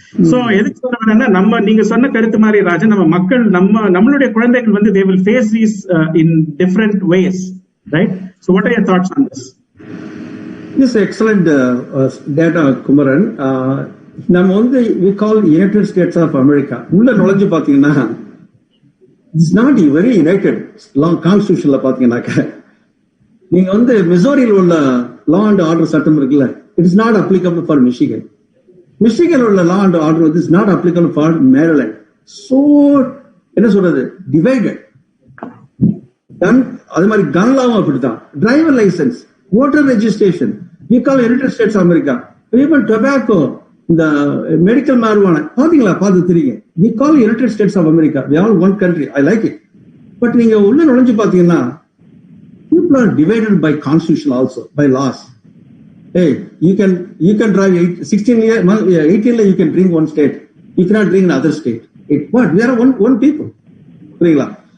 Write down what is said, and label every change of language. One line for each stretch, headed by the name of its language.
Tamil: So எதுக்கு சொல்ல வரேன்னா, நம்ம நீங்க சொன்ன கருத்து மாதிரி ராஜன், நம்ம மக்கள் நம்மளுடைய குழந்தைகள் வந்து
English: they will face these in different ways, right? So what are your thoughts on this? This is excellent data, Kumaran.
Tamil: நம்ம வந்து
English: we call United States of America.
Tamil: உள்ள நுழைஞ்சு பாத்தீங்கன்னா
English: It's not very united.
Tamil: கான்ஸ்டிடியூஷன்ல பாத்தீங்கன்னாக்க நீங்க வந்து மிசோரியில் உள்ள லா அண்ட் ஆர்டர் சட்டம் இருக்குல்ல, it is not applicable for Michigan.
English: Michigan உள்ள law and order வந்து is not applicable for Maryland.
Tamil: So என்ன சொல்றது, டிவைடட். அது மாதிரி கன் லாவும் அப்படித்தான்.
English: Driver licence, voter registration, we call United States of America. Even tobacco, இந்த medical marijuana, பாத்தீங்களா?
Tamil: பார்த்து தெரியுங்க.
English: We call United States of America. We are one country. I like it. But
Tamil: நீங்க உள்ள நுழைஞ்சு பாத்தீங்கன்னா
English: people are divided by constitution also, by laws. Hey, you can drive 18 you can drink one state. You cannot drink in other state. What? We are one people.
Tamil: புரியுங்களா?